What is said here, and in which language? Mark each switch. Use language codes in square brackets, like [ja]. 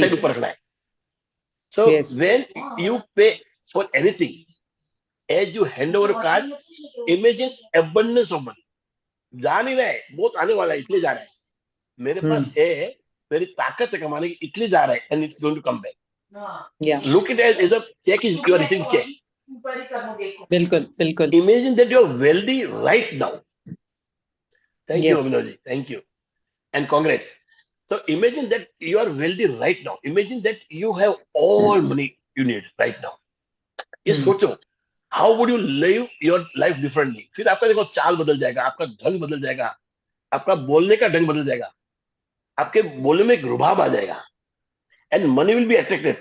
[hi] Side ऊपर रखना है। सो [en] Yes. When you pay for anything as you hand over card, imagine abundance of money. [hi] जा नहीं रहा है, बहुत आने वाला है इसलिए जा रहा है, मेरे पास है, मेरी ताकत है कमाने की इसलिए जा रहा है, [en] And it's going to come back. Yeah, Look it as a check is you are receiving check. [hi] बिल्कुल बिल्कुल। [en] Imagine that you are wealthy right now. Thank you, Yes. Abhinavji. Thank you. And congrats. So imagine that you are wealthy right now. Imagine that you have all money you need right now. [hi] ये सोचो, [en] how would you live your life differently? [hi] फिर आपका देखो चाल बदल जाएगा, आपका ढंग बदल जाएगा, आपका बोलने का ढंग बदल जाएगा, आपके बोलने में एक रुभाव आ जाएगा, [en] and money will be attracted.